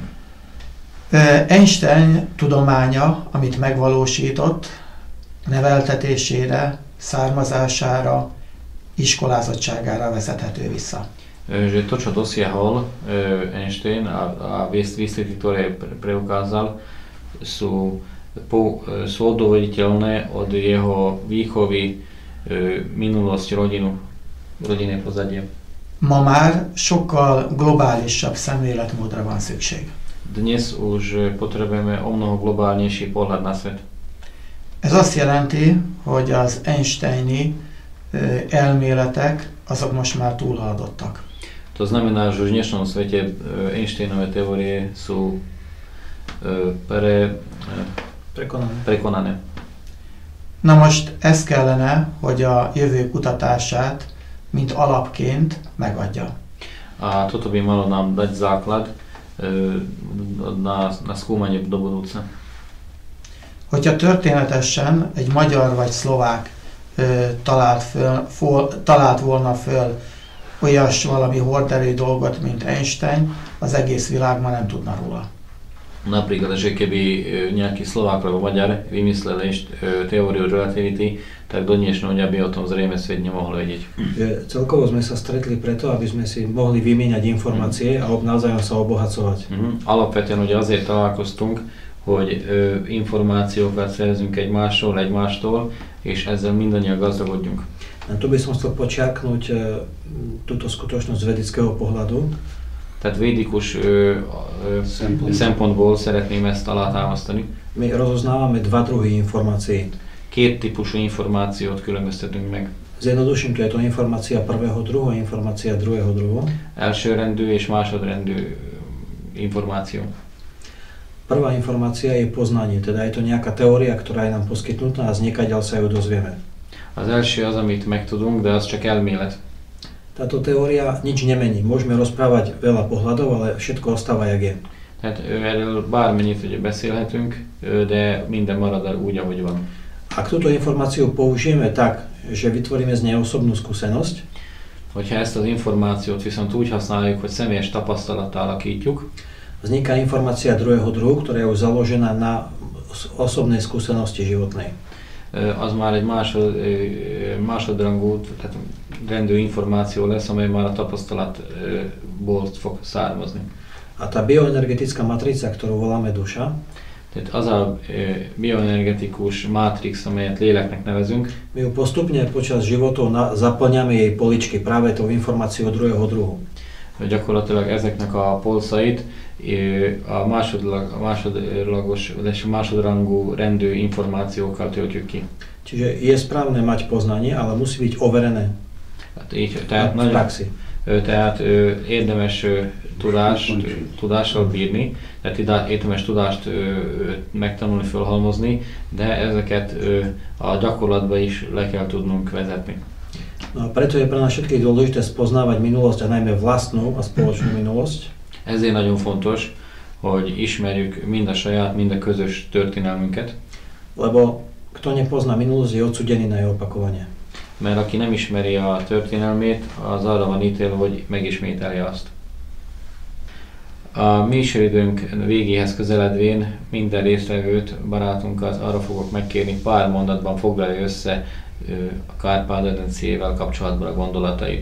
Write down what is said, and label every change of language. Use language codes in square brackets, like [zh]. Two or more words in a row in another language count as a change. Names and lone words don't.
[hu] Einstein tudománya, amit megvalósított, neveltetésére, származására, iskolázottságára vezethető vissza. [sk] Že to, čo dosiahol Einstein a výsledky, ktoré preukázal, sú odôvoditeľné od jeho výchovy, minulosť, rodinné pozadie. [hu] Ma már sokkal globálisabb szemléletmódra van szükség. [sk] Dnes už potrebujeme o mnoho globálnejší pohľad na svet. [hu] Ez azt jelenti, hogy az Einsteini elméletek azok most már túlhaladottak. [sk] To znamená, že v dnešnom svete Einsteinové teórie sú prekonané. [hu] Na most ez kellene, hogy a jövő kutatását mint alapként megadja. [sk] A toto by malo nám dať základ na skúmanie do budúca. [hu] Hogyha történetesen egy magyar vagy szlovák talált volna föl olyas valami horderő dolgot, mint Einstein, az egész világ ma nem tudna róla. [sk] Napríklad, že keby nejaký Slovák alebo Maďar vymyslel teóriu relativity, tak do dnešného dňa by o tom zrejme svet nemohol vedieť. Celkovo sme sa stretli preto, aby sme si mohli vymieňať informácie a navzájom sa obohacovať. [hu] Alapvetően ugye azért találkoztunk, hogy információkat szerzünk egymástól, és ezzel mindannyian gazdagodjunk. [sk] Tu by som chcel počiarknúť túto skutočnosť z vedeckého pohľadu. [hu] Tehát védikus szempontból szeretném ezt alátámasztani. [sk] My rozoznávame dva druhy informácií. [hu] Két típusú információt különböztetünk meg. [sk] Zjednoduším to, je to informácia prvého druhu a informácia druhého druhu. [hu] Elsőrendű és másodrendű információ. [sk] Prvá informácia je poznanie, teda je to nejaká teória, ktorá je nám poskytnutá a znikaďal sa ju dozvieme. [hu] Az első az, amit megtudunk, de az csak elmélet. [sk] Táto teória nič nemení. Môžeme rozprávať veľa pohľadov, ale všetko ostáva, jak je. [hu] Tehát erről bármennyit ugye beszélhetünk, de minden marad úgy, ahogy van. [sk] Ak túto informáciu použijeme tak, že vytvoríme z nej osobnú skúsenosť, [hu] hogyha ezt az információt viszont úgy használjuk, hogy személyes tapasztalattá alakítjuk, [sk] vzniká informácia druhého druhu, ktorá je už založená na osobnej skúsenosti životnej. [hu] Az már egy másodrangú, tehát rendű információ lesz, amely már a tapasztalatból fog származni. [sk] A tá bioenergetická matrica, ktorú voláme duša, [hu] tehát az a bioenergetikus mátrix, amelyet léleknek nevezünk, [sk] my ju postupne počas životov zaplňame jej poličky práve tou informáciou druhého druhu. [hu] Gyakorlatilag ezeknek a polcait a másodrangú rendű információkkal töltjük ki. [sk] Čiže je správne mať poznanie, ale musí byť overené [hu] tehát [sk] v praxi. [hu] Tehát érdemes tudással bírni, tehát érdemes tudást megtanulni, felhalmozni, de ezeket a gyakorlatba is le kell tudnunk vezetni. [sk] No a preto je pre nás všetkých dôležité spoznávať minulosť a najmä vlastnú a spoločnú minulosť. [hu] Ezért nagyon fontos, hogy ismerjük mind a saját, mind a közös történelmünket. [sk] Lebo kto nepozná minulosť, je odsúdený na jej opakovanie. [hu] Mert aki nem ismeri a történelmét, az arra van ítélve, hogy megismételje azt. A műsoridőnk végéhez közeledvén minden résztvevőt, barátunkat arra fogok megkérni, pár mondatban foglalja össze a Kárpát-medencével kapcsolatban a gondolatait.